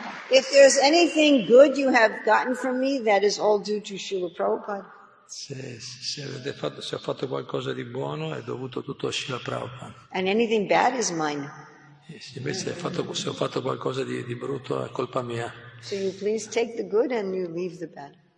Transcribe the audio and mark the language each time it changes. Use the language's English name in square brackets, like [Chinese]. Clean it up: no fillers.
[English] If there's anything good you have gotten from me, that is all due to Srila Prabhupada. [Italian] Se ho fatto qualcosa di buono è dovuto tutto a Srila Prabhupada. [English] And anything bad is mine. [Italian] Invece se ho fatto qualcosa di brutto è colpa mia. [English] So you please take the good and you leave the bad.